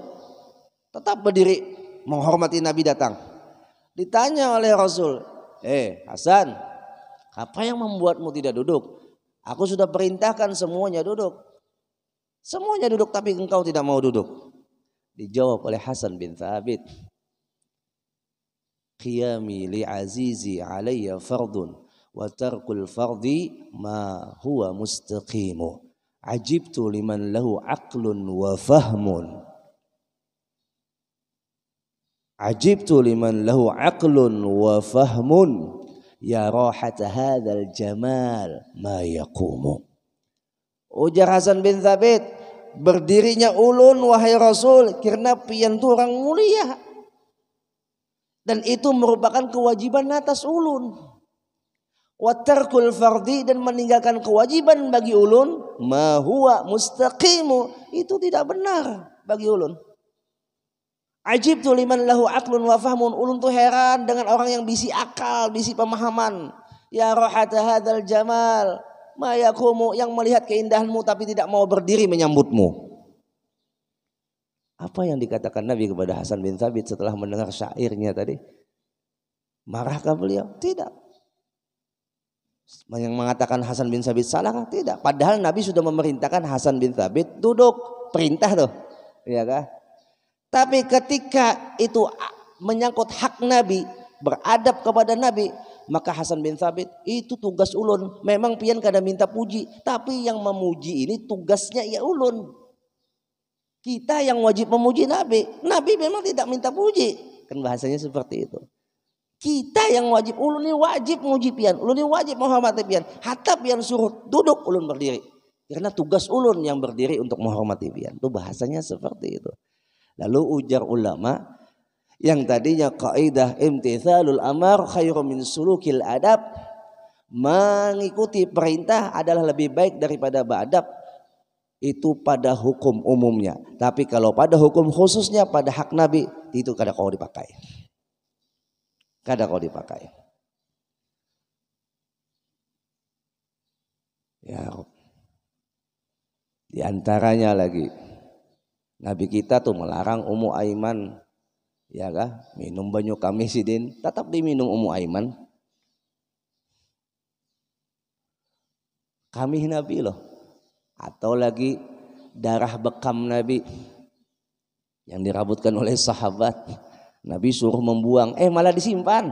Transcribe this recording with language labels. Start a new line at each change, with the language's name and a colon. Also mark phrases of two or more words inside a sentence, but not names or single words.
Indonesian: Tetap berdiri menghormati Nabi datang. Ditanya oleh Rasul, Hasan, apa yang membuatmu tidak duduk? Aku sudah perintahkan semuanya duduk. Semuanya duduk tapi engkau tidak mau duduk. Dijawab oleh Hasan bin Thabit,
Arabic: قيامي للعزيز علي فرض وترك الفرض ما هو مستقيم. عجبت لمن له عقل وفهم. عجبت لمن له عقل وفهم. يا رائي هذا الجمال ما يقوم.
Banjar: Ujar Hasan bin Thabit, berdirinya ulun wahai Rasul karena pian tu orang mulia.
Indonesian: Dan itu merupakan kewajiban atas ulun.
Arabic: وترك الفرض,
Indonesian: dan meninggalkan kewajiban bagi ulun
Arabic: ما هو مستقيم,
Indonesian: itu tidak benar bagi ulun.
Arabic: عجبت لمن له عقل وفهم,
Indonesian: ulun tuh heran dengan orang yang bisi akal, bisi pemahaman.
Arabic: يا رائي هذا الجمال ما يقوم,
Indonesian: yang melihat keindahanmu tapi tidak mau berdiri menyambutmu. Apa yang dikatakan Nabi kepada Hasan bin Thabit setelah mendengar syairnya tadi? Marahkah beliau? Tidak. Yang mengatakan Hasan bin Thabit salahkah? Tidak. Padahal Nabi sudah memerintahkan Hasan bin Thabit duduk. Perintah tuh. Ya kan? Tapi ketika itu menyangkut hak Nabi, beradab kepada Nabi, maka Hasan bin Thabit, itu tugas ulun.
Banjar: Memang pian kada minta puji, tapi yang memuji ini tugasnya ya ulun.
Indonesian: Kita yang wajib memuji Nabi. Nabi memang tidak minta puji. Kan bahasanya seperti itu. Kita yang wajib, ulun ini wajib memuji pian, ulun ini wajib menghormati pian. Hatta pian suruh duduk, ulun berdiri. Karena tugas ulun yang berdiri untuk menghormati pian. Itu bahasanya seperti itu. Lalu ujar ulama, yang tadinya kaidah
Arabic: امتثال الأمر خير من سلوك الأدب,
Indonesian: mengikuti perintah adalah lebih baik daripada beradab. Itu pada hukum umumnya.
Banjar: Tapi kalau pada hukum khususnya, pada hak Nabi, itu kada kau dipakai. Kada kau dipakai.
Arabic: يا رب.
Banjar: Di antaranya lagi Nabi kita tuh melarang Ummu Aiman, ya kah, minum banyu kami sidin, tetap diminum Ummu Aiman.
Indonesian: Kami Nabi loh. Atau lagi darah bekam Nabi yang dirabutkan oleh sahabat, Nabi suruh membuang, malah disimpan.